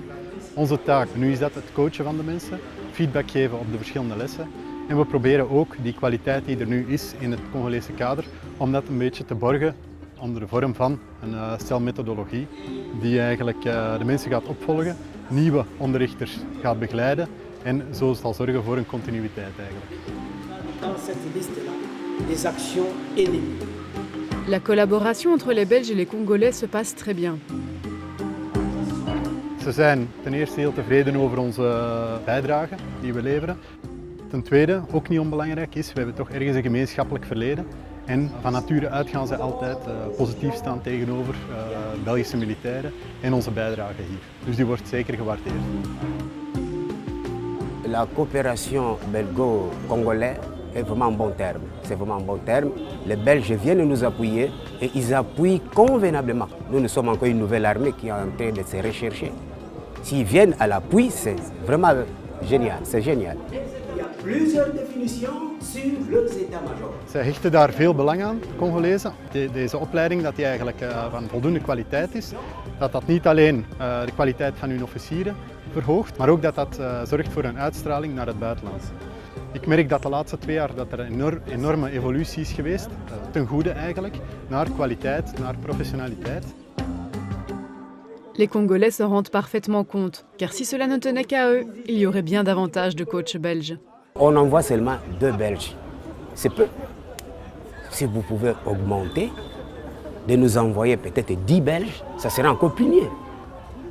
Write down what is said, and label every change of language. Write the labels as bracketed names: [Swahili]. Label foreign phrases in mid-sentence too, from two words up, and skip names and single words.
[Dutch] Onze taak nu is dat het coachen van de mensen, feedback geven op de verschillende lessen en we proberen ook die kwaliteit die er nu is in het Congolese kader, om dat een beetje te borgen onder de vorm van een stel methodologie die eigenlijk de mensen gaat opvolgen, nieuwe onderrichters gaat begeleiden en zo zal zorgen voor een continuïteit eigenlijk. [French] Dans cette liste-là, des actions ennemies. La collaboration entre les Belges et les Congolais se passe très bien. [Dutch] Ze zijn ten eerste heel tevreden over onze bijdrage die we leveren. Ten tweede, ook niet onbelangrijk is, we hebben toch ergens een gemeenschappelijk verleden. En van nature uit gaan ze altijd positief staan tegenover Belgische militairen en onze bijdrage hier. Dus die wordt zeker gewaardeerd. [French] La coopération belgo-congolaise est vraiment un bon terme. C'est vraiment un bon terme. Les Belges viennent nous appuyer et ils appuient convenablement. Nous sommes encore une nouvelle armée qui est en train de se rechercher. S'ils viennent à l'appui, c'est vraiment génial, c'est génial. plusieurs définitions sur leurs états-majors. [Dutch] Zij hechten daar veel belang aan, Congolezen. Deze opleiding dat die eigenlijk van voldoende kwaliteit is. Dat dat niet alleen de kwaliteit van hun officieren verhoogt, maar ook dat dat zorgt voor een uitstraling naar het buitenland. Ik merk dat de laatste 2 jaar dat er een enorme evolutie is geweest, ten goede eigenlijk, naar kwaliteit, naar professionaliteit. [French] Les Congolais se rendent parfaitement compte, car si cela ne tenait qu'à eux, il y aurait bien davantage de coachs belges. On envoie seulement 2 Belges. C'est peu. Si vous pouvez augmenter, de nous envoyer peut-être 10 Belges, ça serait encore plus mieux.